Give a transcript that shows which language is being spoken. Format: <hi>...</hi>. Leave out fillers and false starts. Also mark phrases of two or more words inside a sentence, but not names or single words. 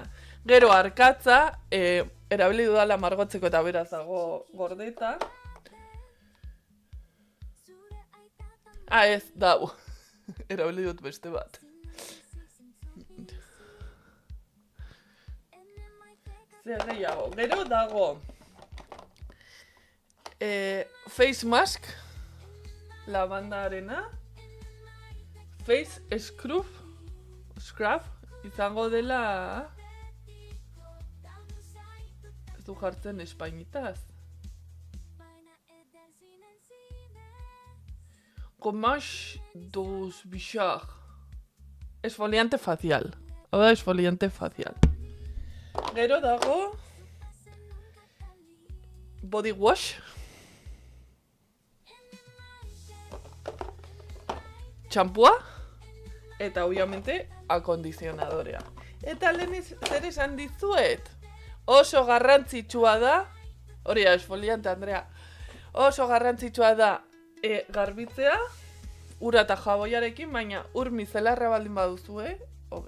<eu>Gero arkatza, erabili dudala margotzeko eta beraz dago gordeta. Ah, ez, dau. Erabili dut beste bat. Zer gehiago. Gero dago</eu> <en>face mask, labandarena, face scrub,</en> <eu>izango dela, ez du jartzen espainitaz.</eu> <fr>Gommage dos visage,</fr> <es>esfoliante facial.</es> <eu>Hau da</eu> <es>esfoliante facial.</es> <eu>Gero dago</eu> <en>body wash,</en> <eu>txampua, eta obviamente akondicionadorea. Eta lehen zer esan dizuet? Oso garrantzitsua da, hori da, esfoliante, Andrea, oso garrantzitsua da garbitzea, ura eta jaboiarekin, baina ur mizelarra baldin baduzue, hobe.</eu>